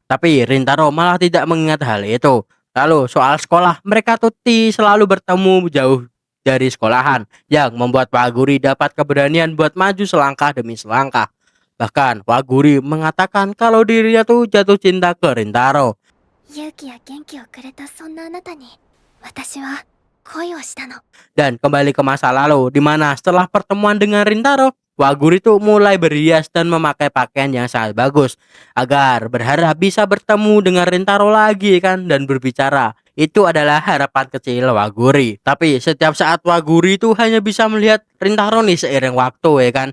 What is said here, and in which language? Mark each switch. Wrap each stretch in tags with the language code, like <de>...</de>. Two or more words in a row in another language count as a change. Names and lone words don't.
<id>Tapi Rintaro malah tidak mengingat hal itu. Lalu soal sekolah, mereka tuh selalu bertemu jauh dari sekolahan yang membuat Waguri dapat keberanian buat maju selangkah demi selangkah. Bahkan Waguri mengatakan kalau dirinya tuh jatuh cinta ke Rintaro.</id> <ja>勇気や元気をくれたそんなあなたに私は恋をしたの。</ja> <id>Dan kembali ke masa lalu di mana setelah pertemuan dengan Rintaro, Waguri tuh mulai berhias dan memakai pakaian yang sangat bagus agar berharap bisa bertemu dengan Rintaro lagi kan dan berbicara. Itu adalah harapan kecil Waguri. Tapi setiap saat Waguri itu hanya bisa melihat Rintaro nih seiring waktu ya kan.</id>